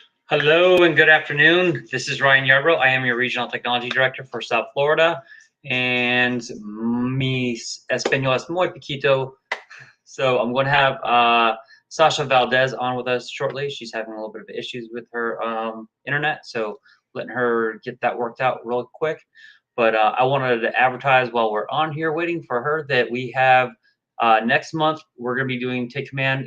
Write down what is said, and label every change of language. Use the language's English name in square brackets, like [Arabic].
[English] Hello and good afternoon. This is Ryan Yarbrough. I am your Regional Technology Director for South Florida. And [Spanish] mi español es muy poquito. [English] So I'm going to have Sasha Valdez on with us shortly. She's having a little bit of issues with her internet, so letting her get that worked out real quick. But I wanted to advertise while we're on here waiting for her that we have next month, we're going to be doing Take Command.